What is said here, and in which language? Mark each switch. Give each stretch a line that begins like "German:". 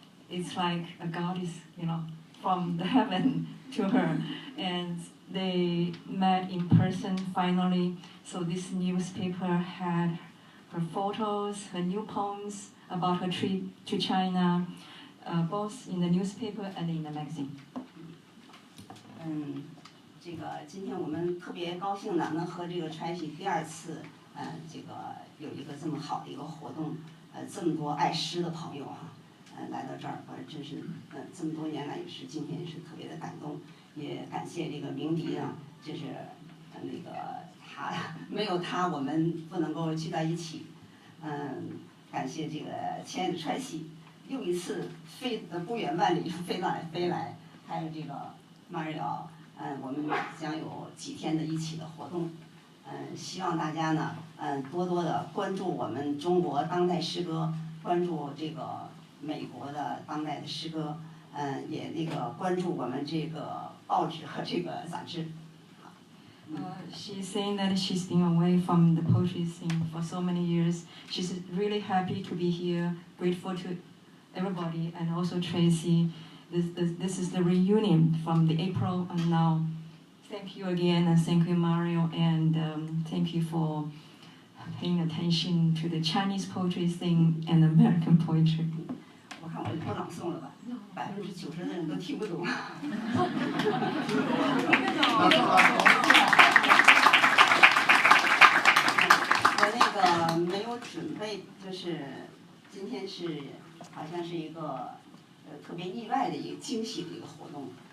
English: It's like a goddess, from the heaven to her. And they met in person finally. So this newspaper had her photos, her new poems about her trip to China, both in the newspaper and in the magazine.
Chinese: 这个今天我们特别高兴的能和这个Tracy第2次，这个有一个这么好的一个活动。这么多爱诗的朋友来到这儿，真是这么多年来也是今天也是特别的感动，也感谢这个鸣笛啊，就是那个他没有他我们不能够聚到一起，感谢这个亲爱的Tracy，又一次飞得不远万里飞来，还有这个Mario，我们将有几天的一起的活动。希望大家呢，多多的关注我们中国当代诗歌，关注这个美国的当代的诗歌，也那个关注我们这个报纸和这个杂志。
English: She's saying that she's been away from the poetry scene for so many years. She's really happy to be here, grateful to everybody, and also Tracy. This is the reunion from the April and now. Thank you again, and thank you, Mario, and thank you for paying attention to the Chinese poetry scene and American poetry.
Chinese: 我看我就不朗诵了吧，90%的人都听不懂。我那个没有准备，就是今天是好像是一个特别意外的一个惊喜的一个活动。